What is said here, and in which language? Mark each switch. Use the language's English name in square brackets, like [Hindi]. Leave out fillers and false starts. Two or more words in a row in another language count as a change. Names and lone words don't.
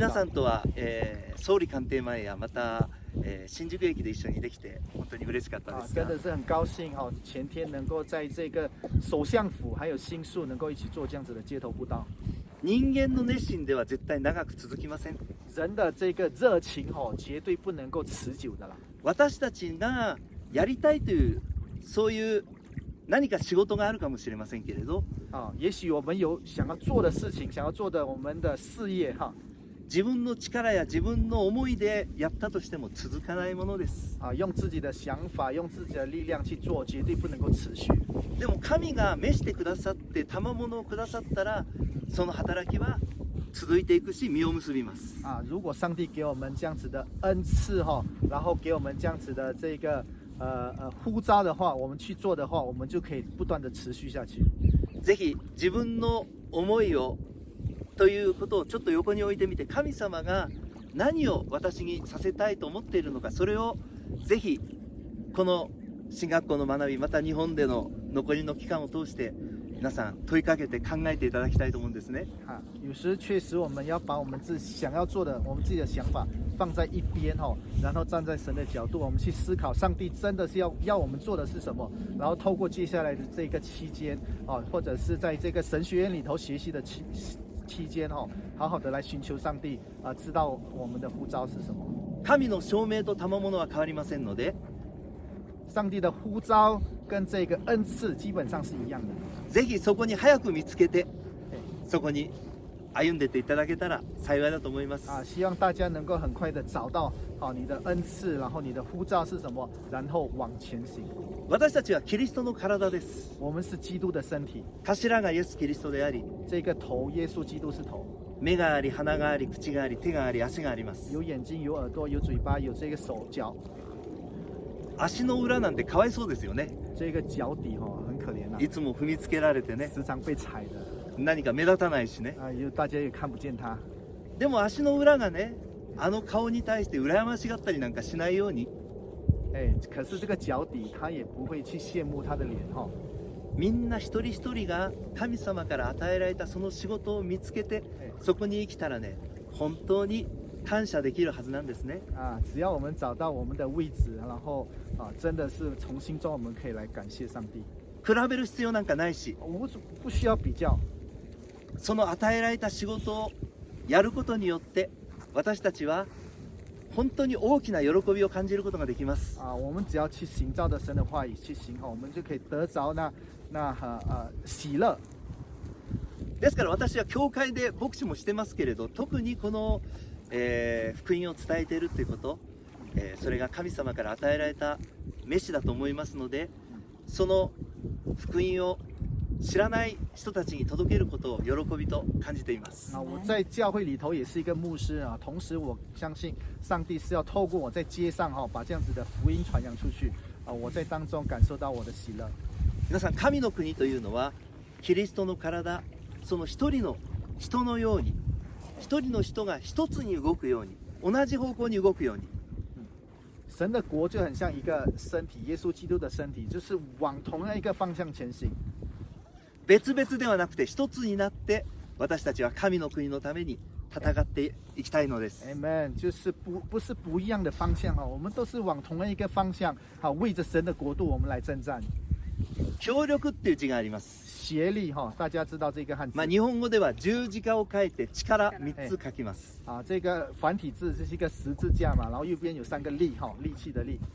[Japanese] 皆さんとは、総理官邸前やまた、新宿駅で一緒にできて本当に嬉しかったですが、 [Chinese] 真的是很高兴前天能够在这个首相府还有新宿能够一起做这样子的街头布道。 [Japanese] 人間の熱心では絶対長く続きません。 [Chinese] 人的这个热情绝对不能够持久的啦。 [Japanese] 私たちがやりたいというそういう何か仕事があるかもしれませんけれど、 [Chinese] 也许我们有想要做的事情，想要做的我们的事业 [Japanese] 自分の力や自分の思いでやったとしても続かないものです。 [Chinese] 用自己的想法，用自己的力量去做，绝对不能够持续。 [Japanese] でも神が召してくださって賜物をくださったら、その働きは続いていくし実を結びます。 [Chinese] 如果上帝给我们这样子的恩赐然后给我们这样子的这个呼召的话，我们去做的话，我们就可以不断的持续下去。 [Japanese] ぜひ自分の思いをということをちょっと横に置いてみて、神様が何を私にさせたいと思っているのか、それをぜひこの進学校の学び、また日本での残りの期間を通して皆さん問いかけて考えていただきたいと思うんですね。 [Chinese] 有时确实我们要把我们自己想要做的，我们自己的想法放在一边然后站在神的角度，我们去思考上帝真的是要我们做的是什么，然后透过接下来的这个期间或者是在这个神学院里头学习的期间好好的来寻求上帝知道我们的呼召是什么。 [Japanese] 神の証明と賜物は変わりませんので、 [Chinese] 上帝的呼召跟这个恩赐基本上是一样的。 [Japanese] ぜひそこに早く見つけて、そこに歩んでっていただけたら幸いだと思います。 [Chinese] 希望大家能够很快的找到你的恩赐，然后你的呼召是什么，然后往前行。 [Japanese] 私たちはキリストの体です。 [Chinese] 我们是基督的身体。 [Japanese] 頭がイエス・キリストであり、 [Chinese] 这个头耶稣基督是头。 [Japanese] 目があり、鼻があり、口があり、手があり、足があります。 [Chinese] 有眼睛、有耳朵、有嘴巴、有这个手脚。 [Japanese] 足の裏なんてかわいそうですよね。 [Chinese] 这个脚底很可怜 [Japanese] いつも踏みつけられてね。 [Chinese] 時常被踩的。 [Japanese] 何か目立たないしね。 [Chinese] 大家也看不见他。 [Japanese] でも足の裏がね、あの顔に対して羨ましがったりなんかしないように。 [Chinese] 可是这个脚底他也不会去羡慕他的脸 [Japanese] みんな一人一人が神様から与えられたその仕事を見つけて、そこに生きたらね、本当に感謝できるはずなんですね。 [Chinese] 只要我们找到我们的位置，然后真的是从心中我们可以来感谢上帝。 [Japanese] 比べる必要なんかないし、 [Chinese] 不需要比较。 [Japanese] その与えられた仕事をやることによって私たちは本当に大きな喜びを感じることができます。 [Chinese] 我们只要去行照着神的话语去行我们就可以得着喜乐。 [Japanese] ですから私は教会で牧師もしてますけれど、特にこの、福音を伝えているということ、それが神様から与えられた召しだと思いますので、その福音を知らない人たちに届けることを喜びと感じています。 [Chinese] 我在教会里头也是一个牧师同时我相信上帝是要透过我在街上把这样子的福音传扬出去我在当中感受到我的喜乐。 [Japanese] 皆さん、神の国というのはキリストの体、その一人の人のように、一人の人が一つに動くように、同じ方向に動くように。 [Chinese] 神的国就很像一个身体，耶稣基督的身体，就是往同样一个方向前行。 [Japanese] 別々ではなくて一つになって私たちは神の国のために戦っていきたいのです。 [Chinese] Amen，就是不是不一样的方向我们都是往同样一个方向为着神的国度我们来征战。 [Japanese] 協力っていう字があります。 [Chinese] 协力大家知道这个汉字。 [Japanese] 日本語では十字架を書いて力3つ書きます。 [Chinese] 这个繁体字这是一个十字架嘛，然后右边有3个力力气的力。